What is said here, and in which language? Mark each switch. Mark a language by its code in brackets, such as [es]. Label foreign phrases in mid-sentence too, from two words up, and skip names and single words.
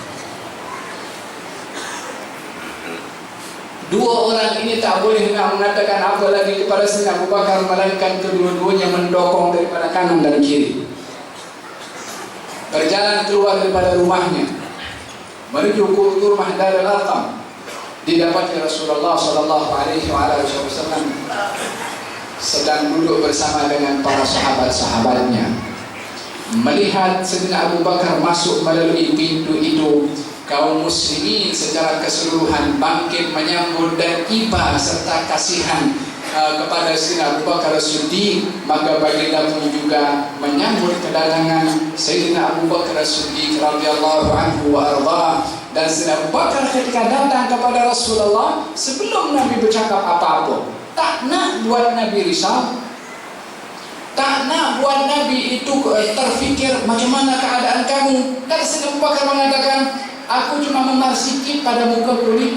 [ms] Dua orang ini tak boleh nak mengatakan apa lagi kepada Sayyidina Abu Bakar, melainkan kedua-duanya mendokong daripada kanan dan kiri. Berjalan keluar daripada rumahnya menuju ke rumah Darul Arqam, didapati Rasulullah [ar] sallallahu alaihi wasallam [ms] sedang duduk bersama dengan para sahabat-sahabatnya. Melihat Sayyidina Abu Bakar masuk melalui pintu itu, kaum muslimin secara keseluruhan bangkit menyambut dan iba serta kasihan kepada Sayyidina Abu Bakar As-Siddiq. Maka baginda pun juga menyambut kedatangan Sayyidina Abu Bakar As-Siddiq [ar] radhiyallahu anhu wa arda. [ms] Dan Sayyidina Abu Bakar ketika datang kepada Rasulullah, sebelum Nabi bercakap apa-apa, tak nak buat Nabi risau, tak nak buat Nabi itu terfikir macam mana keadaan kamu. Kata Sayyidina Abu Bakar mengatakan, aku cuma memar sikit pada muka kulit.